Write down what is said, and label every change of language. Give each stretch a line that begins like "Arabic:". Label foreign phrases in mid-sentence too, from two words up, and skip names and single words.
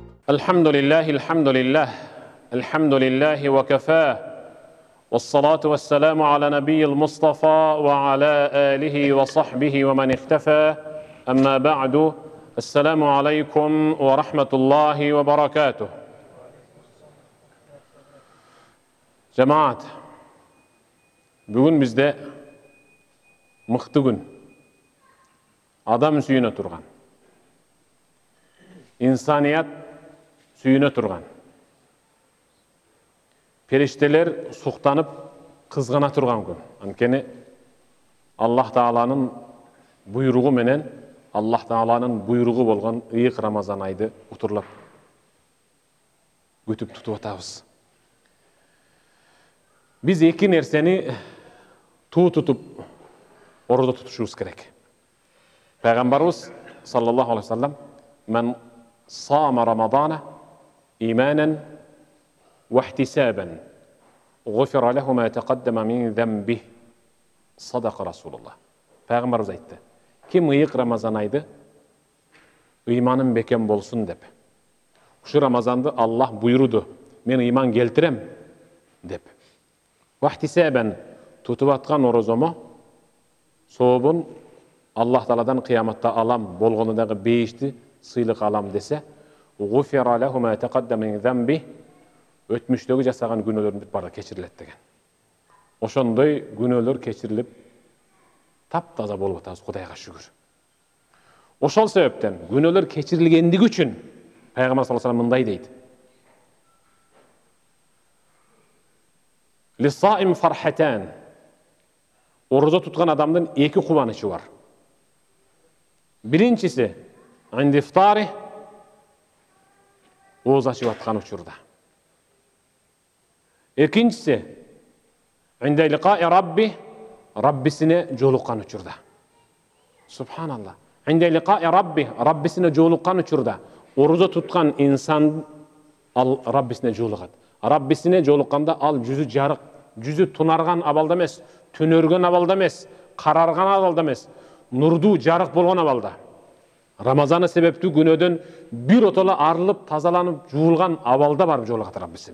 Arabic: الحمد لله الحمد لله وكفى والصلاة والسلام على نبي المصطفى وعلى آله وصحبه ومن اختفى أما بعد السلام عليكم ورحمة الله وبركاته.
Kazakh: Жамаат, бүгін бізде мықты күн, адам сүйіне тұрған, инсаният сүйіне тұрған, періштелер сұқтанып қызғана тұрған күн.
Kyrgyz: Анткени Аллах Тааланын буйругу менен, Аллах Тааланын буйругу болгон ыйык Рамазан айды утурлап күтүп тутуп атабыз. Biz эки нерсени туу тутуп, ордо тутушубуз керек. Пайгамбарыбыз
Arabic: صلى الله عليه وسلم: "من صام رمضان إيمانا واحتسابا، غفر له ما تقدم من ذنبه." صدق رسول الله.
Kyrgyz: Пайгамбарыбыз айтты: "Ким ыйык Рамазан айды ыйманым бекем болсун деп. Ушу Рамазанды Аллах буйруду, мен ыйман келтирем деп. Вахтисабан, тутуп аткан орозомо сообун Аллах Тааладан кыяматта алам, болгону дагы бейишти сыйлык алам десе,
Arabic: غفر له ما تقدم من ذنبه,
Kyrgyz: өтмүштөгү жасаган күнөөлөрүн баары кечирилет деген. Ошондой күнөөлөр кечирилип таптаза болуп атабыз, Кудайга шүгүр. Ошол себептен күнөөлөр кечирилгендиги үчүн Пайгамбар
Arabic: صلى الله عليه وسلم
Kyrgyz: мындай дейт:
Arabic: للصائم فرحتان.
Kyrgyz: Орозо туткан адамдын эки кубанычы бар. Биринчиси
Arabic: عند إفطاره,
Kyrgyz: ооз ачып аткан учурда. Экинчиси
Arabic: عند لقاء ربه,
Kyrgyz: Раббисине жолуккан учурда.
Arabic: سبحان الله. عند لقاء ربه,
Kyrgyz: Раббисине жолуккан учурда орозо туткан инсан ал Раббисине жолугат. Раббисине жолукканда ал жүзү жарык, жүзү тунарган абалда эмес, түнөргөн абалда эмес, карарган абалда эмес, нурдуу жарык болгон абалда. Рамазаны себептүү күнөөдөн бир отоло арылып, тазаланып, жуулган абалда барып жолугат Раббисине.